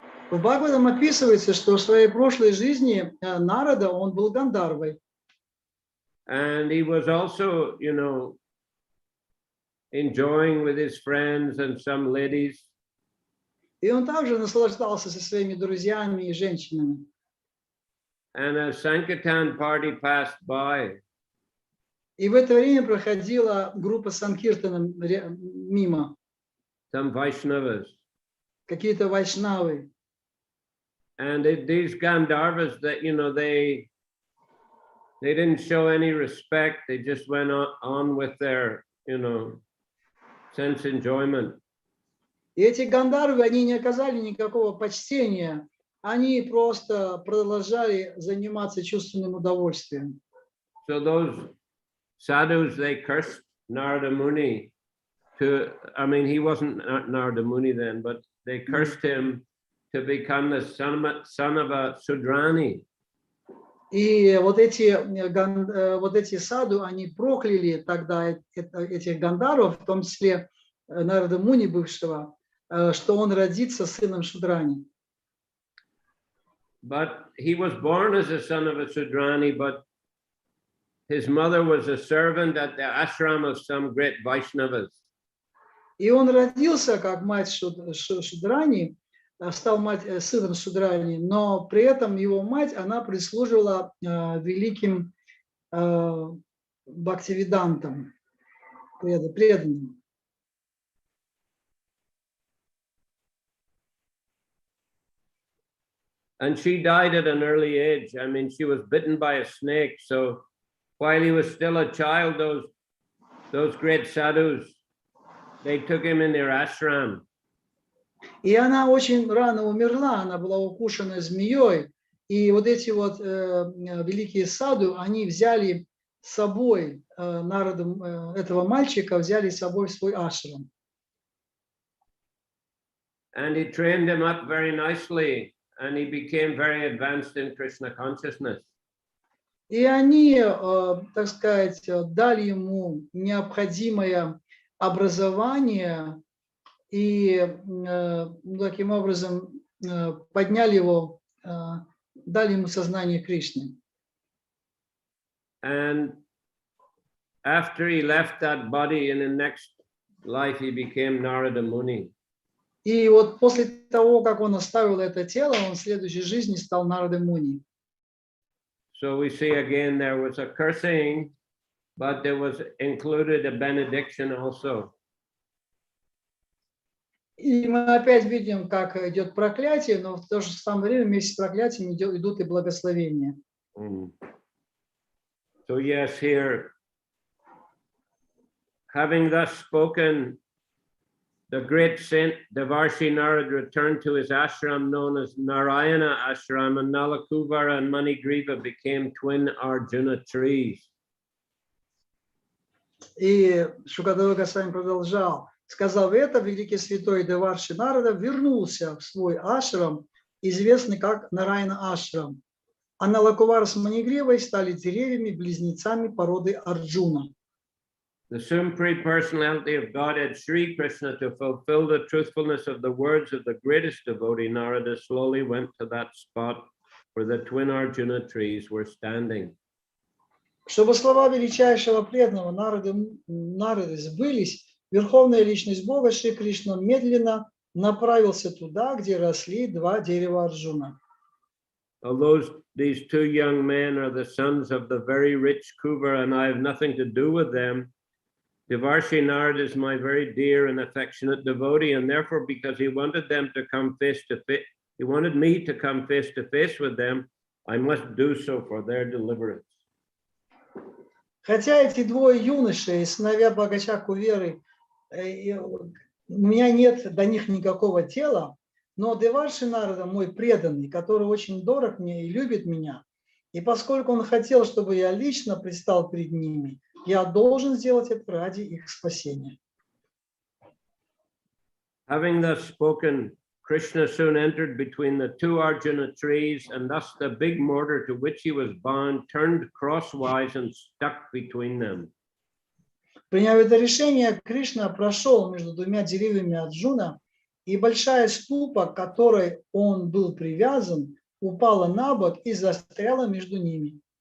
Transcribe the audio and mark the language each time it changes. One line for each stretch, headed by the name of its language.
Russian: В Бхагаватам описывается, что в своей прошлой жизни Нарада, он был Гандарвой.
English: And he was also, you know, enjoying with his friends and some ladies.
Russian: И он также наслаждался со своими друзьями и женщинами.
English: And a Sankirtan party passed by.
Russian: И в это время проходила группа Санкиртана мимо.
English: Some Vaishnavas.
Russian: Какие-то вайшнавы.
English: And these Gandharvas, that, you know, they didn't show any respect. They just went on with their, you know, sense enjoyment.
Russian: И эти Гандharvы, они не оказали никакого почтения. Они просто продолжали заниматься чувственным удовольствием.
English: So those sadhus, they cursed Narada Muni I mean, he wasn't Narada Muni then, but they cursed him to become the son of a Sudrani.
Russian: И вот эти саду, они прокляли тогда этих гандаров, в том числе Нарада Муни бывшего, что он родится сыном Шудрани.
English: But he was born as a son of a Sudrani, but his mother was a servant at the ashram of some great Vaishnavas.
Russian: И он родился как мать Шудрани, стал сыном Шудрани, но при этом его мать, она прислуживала великим бхактивидантам, преданным.
English: And she died at an early age. I mean, she was bitten by a snake. So while he was still a child, those great sadhus, they took him in their ashram.
Russian: И она очень рано умерла, она была укушена змеей. И вот эти вот великие саду, они взяли с собой, народом этого мальчика, взяли с собой в свой ашрам.
English: And he trained him up very nicely, and he became very advanced in Krishna consciousness.
Russian: И они, так сказать, дали ему необходимое образование и таким образом подняли его, дали ему сознание Кришны.
English: And after he left that body, in the next life, he became Narada Muni.
Russian: И вот после того, как он оставил это тело, он в следующей жизни стал Нарада Муни.
English: So we see again there was a cursing, but there was included a benediction also.
Russian: И мы опять видим, как идет проклятие, но в то же самое время вместе с проклятием идут и благословения.
English: So yes, here, having thus spoken, the great saint Devarshi Narad returned to his ashram known as Narayana Ashram, and Nalakuvara and Manigriva became twin Arjuna trees.
Russian: И Шукадева Госвами продолжал. Сказав это, великий святой Деварши Нарада вернулся в свой ашрам, известный как Нарайана Ашрам. А Налакувара с Манигривой стали деревьями-близнецами породы Арджуна.
English: The Supreme Personality of Godhead, Sri Krishna, to fulfill the truthfulness of the words of the greatest devotee, Narada slowly went to that spot where the twin Arjuna trees were standing.
Russian: Чтобы слова величайшего преданного Нарады сбылись, Верховная Личность Бога Шри Кришна медленно направился туда, где росли два дерева Арджуна.
English: Although these two young men are the sons of the very rich Kuvar, and I have nothing to do with them, Devarshi Narad is my very dear and affectionate devotee, and therefore, because he wanted them to come face to face, he wanted me to come face to face with them, I must do so for their deliverance.
Russian: Хотя эти двое юношей, сыновья богача Куверы, у меня нет до них никакого дела, но Деварши Нарада мой преданный, который очень дорог мне и любит меня, и поскольку он хотел, чтобы я лично предстал перед ними, я должен сделать это ради их спасения.
English: Having thus spoken, Krishna soon entered between the two Arjuna trees, and thus the big mortar to which he was bound turned crosswise and stuck between them.
Russian: Приняв это решение, Кришна прошел между двумя деревьями Арджуна, и большая ступа, к которой он был привязан, упала на бок и застряла между ними.